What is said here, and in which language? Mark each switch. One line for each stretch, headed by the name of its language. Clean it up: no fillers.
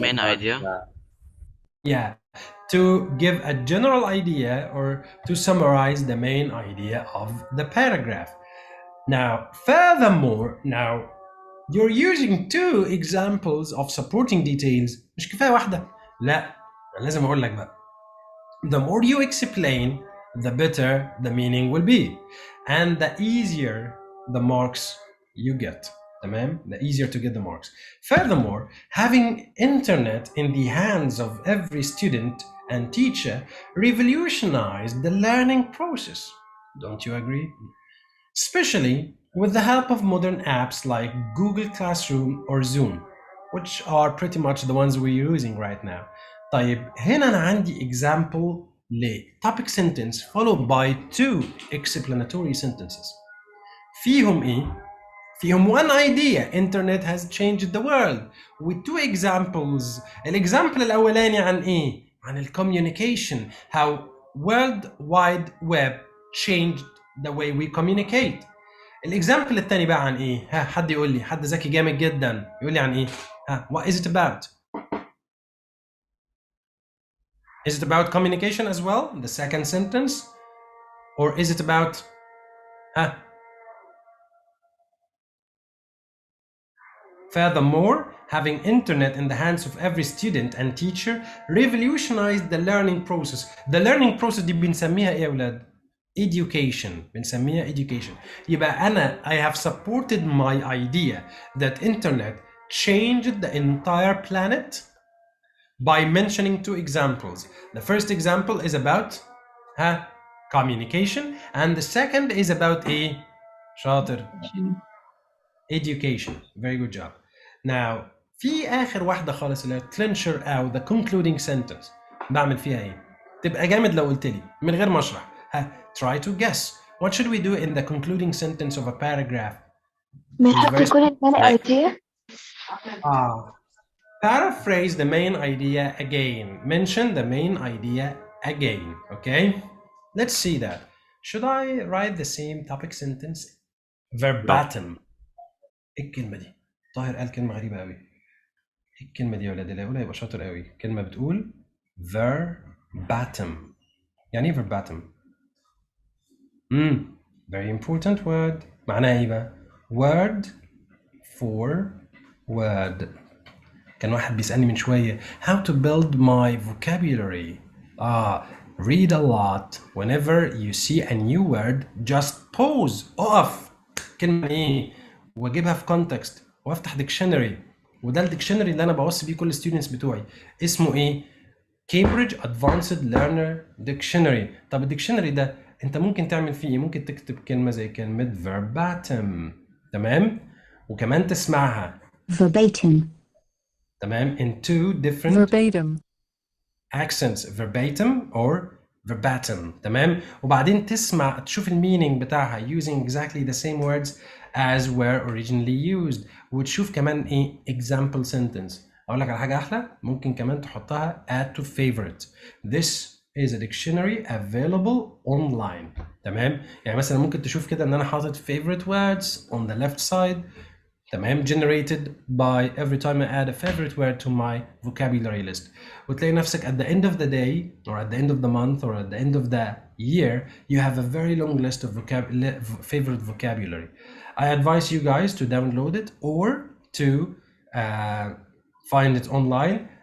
English: main about idea. Yeah, to give a general idea or to summarize the main idea of the paragraph. Now, furthermore, you're using two examples of supporting details.
Arabic: مش كفاية واحدة؟ لا، أنا لازم أقول لك بقى.
English: The more you explain, the better the meaning will be, and the easier the marks you get.
Arabic: تمام?
English: The easier to get the marks. Furthermore, having internet in the hands of every student and teacher revolutionized the learning process. Don't you agree? Especially with the help of modern apps like Google Classroom or Zoom, which are pretty much the ones we're using right now.
Arabic: طيب هنا أنا عندي
English: example
Arabic: ل
English: topic sentence followed by two explanatory sentences.
Arabic: فيهم إيه؟ فيهم
English: one idea, internet has changed the world, with two examples.
Arabic: الإكزامبل الأولاني عن إيه؟ عن
English: communication, how World Wide Web changed the way we communicate.
Arabic: الإكزامبل الثاني بقى عن إيه؟ ها حد يقول لي، حد ذكي جامد جدا يقول لي عن إيه؟ ها
English: what is it about? Is it about communication as well, the second sentence? Or is it about Furthermore, having internet in the hands of every student and teacher revolutionized the learning process. The learning process
Arabic: دي بنسميها ايه يا ولاد؟ Education. بنسميها
English: education.
Arabic: يبقى أنا
English: I have supported my idea that internet changed the entire planet by mentioning two examples. The first example is about communication, and the second is about
Arabic: شاطر
English: education. Very good job. Now
Arabic: في آخر واحدة خالص اللي clincher أو
English: the concluding sentence
Arabic: بعمل فيها إيه؟ تبقى جامد لو قلت لي من غير ما أشرح.
English: Try to guess. What should we do in the concluding sentence of a paragraph?
Arabic: بنحط كل المين idea.
English: Paraphrase the main idea again. Mention the main idea again. Okay? Let's see that. Should I write the same topic sentence verbatim?
Arabic: ايه الكلمة دي؟ طاهر قال كلمة غريبة قوي. ايه الكلمة دي يا ولاد؟ اللي هيقولها يبقى شاطر قوي. كلمة بتقول verbatim. يعني ايه verbatim؟
English: very important word.
Arabic: معناها ايه بقى؟
English: word for word.
Arabic: كان واحد بيسألني من شوية
English: how to build my vocabulary. Read a lot. Whenever you see a new word just pause.
Arabic: اقف. كلمة ايه؟ واجيبها في context وافتح dictionary. وده الديكشنري اللي انا بوصي بيه كل الستودنتس بتوعي. اسمه ايه؟ Cambridge Advanced Learner Dictionary. طب الديكشنري ده انت ممكن تعمل فيه ايه؟ ممكن تكتب كلمة زي كلمة verbatim. تمام؟ وكمان تسمعها
English: verbatim,
Arabic: تمام
English: in two different verbatim, accents, verbatim or verbatim.
Arabic: تمام؟ وبعدين تسمع تشوف المينينج بتاعها
English: using exactly the same words as were originally used.
Arabic: وتشوف كمان ايه example sentence. اقول لك على حاجة احلى، ممكن كمان تحطها
English: add to favorite. This is a dictionary available online.
Arabic: تمام؟ يعني مثلا ممكن تشوف كده ان انا حاطط
English: favorite words on the left side.
Arabic: تمام
English: generated by every time I add a favorite word to my vocabulary list.
Arabic: وتلاقي نفسك
English: at the end of the day or at the end of the month or at the end of the year you have a very long list of favorite vocabulary. I advise you guys to download it or to find it online.